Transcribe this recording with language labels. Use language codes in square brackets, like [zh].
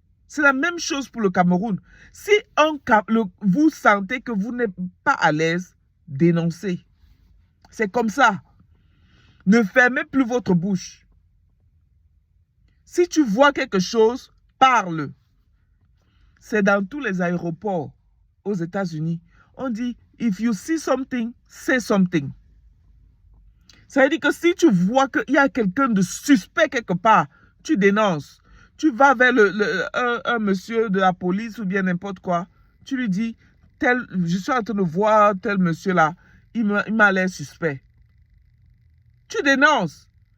[fr] C'est la même chose pour le Cameroun. Si vous sentez que vous n'êtes pas à l'aise, dénoncez. C'est comme ça. Ne fermez plus votre bouche. Si tu vois quelque chose, parle. C'est dans tous les aéroports aux États-Unis. On dit, [en] if you see something, say something. [fr] Ça veut dire que si tu vois qu'il y a quelqu'un de suspect quelque part, tu dénonces. Tu vas vers un monsieur de la police ou bien n'importe quoi. Tu lui dis, je suis en train de voir tel monsieur-là, il m'a l'air suspect. Tu dénonces.